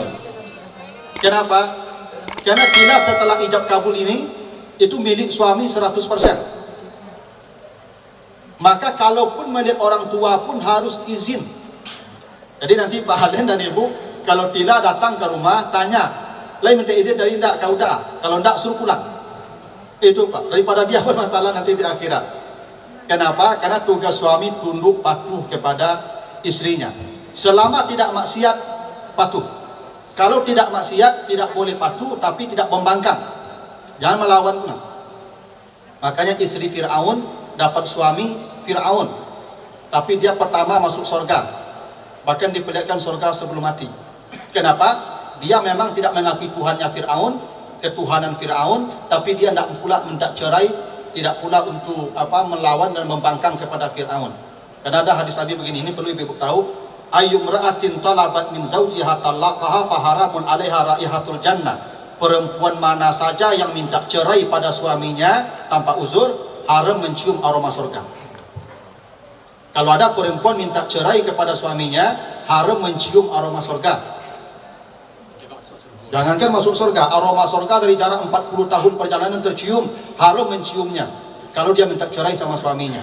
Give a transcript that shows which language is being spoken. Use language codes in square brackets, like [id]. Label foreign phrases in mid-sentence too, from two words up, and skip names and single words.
[id] Kenapa? Karena tidak setelah ijab kabul ini itu milik suami 100%. Maka kalaupun melihat orang tua pun harus izin. Jadi nanti Pak Halen dan Ibu kalau tidak datang ke rumah tanya, [min] "Lai minta izin dari ndak kau dah? Kalau ndak suruh pulang." [id] Itu Pak, daripada dia bermasalah nanti di akhirat. Kenapa? Karena tugas suami tunduk patuh kepada istrinya. Selama tidak maksiat, patuh. Kalau tidak maksiat, tidak boleh patuh, tapi tidak membangkang. Jangan melawan pula. Makanya istri Fir'aun dapat suami Fir'aun, tapi dia pertama masuk surga. Bahkan diperlihatkan surga sebelum mati. Kenapa? Dia memang tidak mengakui Tuhannya Fir'aun, ketuhanan Fir'aun, tapi dia tidak pula minta cerai, tidak pula untuk melawan dan membangkang kepada Fir'aun. Karena ada hadis Nabi begini, ini perlu ibu tahu, [ar] أيما امرأة طلبت من زوجها طلاقها فحرام عليها رائحة الجنة. [id] Perempuan mana saja yang minta cerai pada suaminya tanpa uzur, haram mencium aroma surga. Kalau ada perempuan minta cerai kepada suaminya, haram mencium aroma surga. Jangankan masuk surga, aroma surga dari jarak 40 tahun perjalanan tercium, haram menciumnya kalau dia minta cerai sama suaminya.